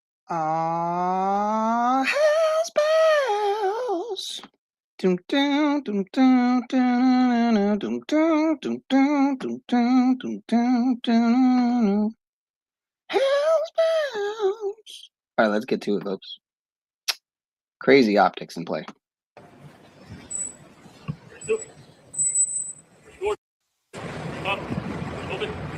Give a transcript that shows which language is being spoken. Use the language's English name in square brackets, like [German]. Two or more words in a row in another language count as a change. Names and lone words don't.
[English] Ah, HellBells. Dum dum dum dum dum dum dum dum dum dum dum dum dum. HellBells. All right, let's get to it, folks. Crazy optics in play. Up, open.